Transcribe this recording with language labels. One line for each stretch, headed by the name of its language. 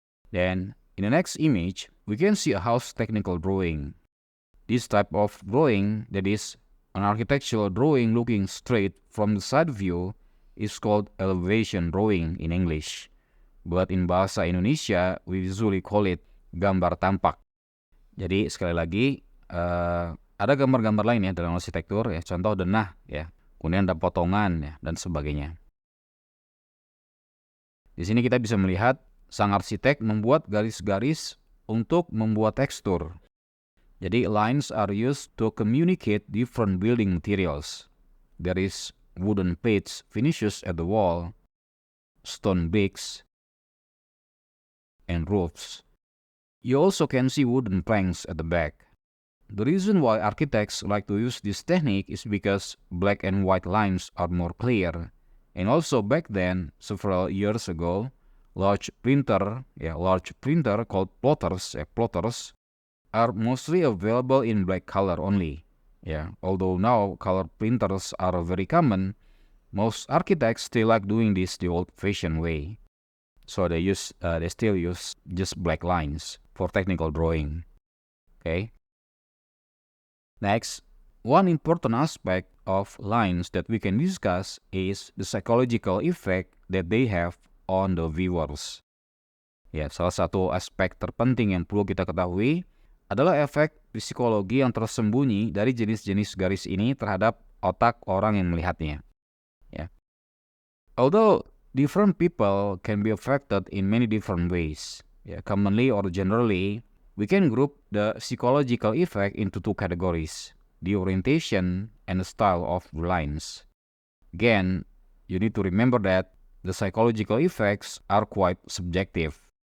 English: Then, in the next image, we can see a house technical drawing. This type of drawing, that is, an architectural drawing looking straight from the side view, is called elevation drawing in English. But in bahasa Indonesia, we usually call it
Indonesian: gambar tampak. Jadi sekali lagi, ada gambar-gambar lain ya dalam arsitektur ya, contoh denah ya, kemudian ada potongan ya, dan sebagainya. Di sini kita bisa melihat sang arsitek membuat garis-garis untuk membuat tekstur.
English: Jadi lines are used to communicate different building materials. There is wooden plates finishes at the wall, stone bricks, and roofs. You also can see wooden planks at the back. The reason why architects like to use this technique is because black and white lines are more clear. And also back then, several years ago, large printer called plotters are mostly available in black color only. Although now color printers are very common, most architects still like doing this the old-fashioned way. So they still use just black lines for technical drawing. Okay. Next, one important aspect of lines that we can discuss is the psychological effect that they have on the viewers.
Indonesian: Salah satu aspek terpenting yang perlu kita ketahui adalah efek psikologi yang tersembunyi dari jenis-jenis garis ini terhadap otak orang yang melihatnya.
English: Although different people can be affected in many different ways, commonly or generally, we can group the psychological effect into two categories: the orientation and the style of the lines. Again, you need to remember that the psychological effects are quite subjective.